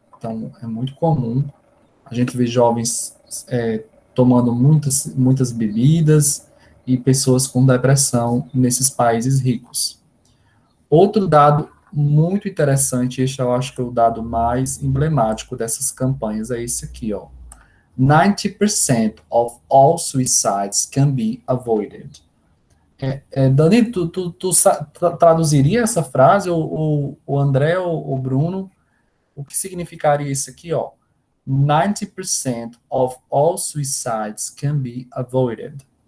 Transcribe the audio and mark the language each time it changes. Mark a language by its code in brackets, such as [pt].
[pt] Então, é muito comum a gente ver jovens tomando muitas bebidas e pessoas com depressão nesses países ricos. Outro dado muito interessante, este eu acho que é o dado mais emblemático dessas campanhas, é esse aqui, ó. [en] 90% of all suicides can be avoided. [pt] Danilo, tu traduziria essa frase, ou o André, ou o Bruno, o que significaria isso aqui, ó? [en] 90% of all suicides can be avoided.